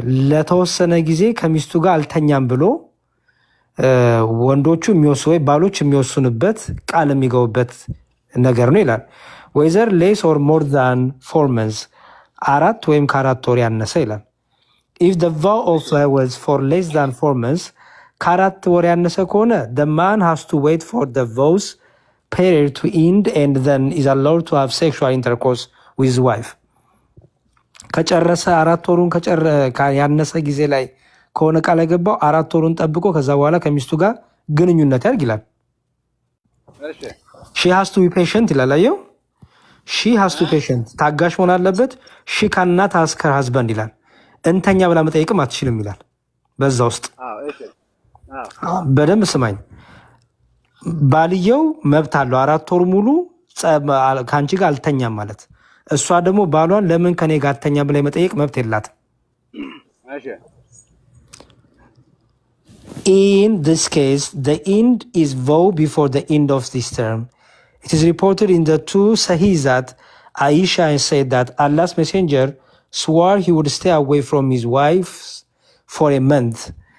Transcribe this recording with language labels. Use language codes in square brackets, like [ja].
[am] ለተወሰነ ጊዜ ከሚስቱ ጋር አልተኛም ብሎ ወንዶቹ የሚወስኑ ወይ ባሎች የሚወስኑበት ቃል የሚገቡበት ነገር ነው ይላል። [en] whether less or more than 4 months [am] 4 ወይም ከ4 ወር ያነሰ ይላል። [en] if the vow of was for less than 4 months [am] ከ4 ወር ያነሰ ከሆነ [en] the man has to wait for the vows period to end and then is allowed to have sexual intercourse with his wife. [am] ከጨረሰ 4 ወሩን ያነሰ ጊዜ ላይ ከሆነ ቃል የገባው 4 ወሩን ጠብቆ ከዛ በኋላ ከሚስቱ ጋር ግንኙነት ያድርግ ይላል። [en] she has to be patient [am] ይላል። አየው she has to be patient ታጋሽ መሆን አለበት። [en] she cannot ask her husband [am] ይላል። እንተኛ ብላ መጠየቅም አትችልም ይላል። በዛ ውስጥ በደንብ ስማኝ። ባልየው መብት አለው 4 ወር ሙሉ ካንቺ ጋር አልተኛም ማለት። እሷ ደግሞ ባሏን ለምን ከኔ ጋር አልተኛ ብላ መጠየቅ መብት የላትም። [en] In this case, the end is vow before the end of this term. It is reported in the 2 Sahih that Aisha said that Allah's messenger swore he would stay away from his wife for a month.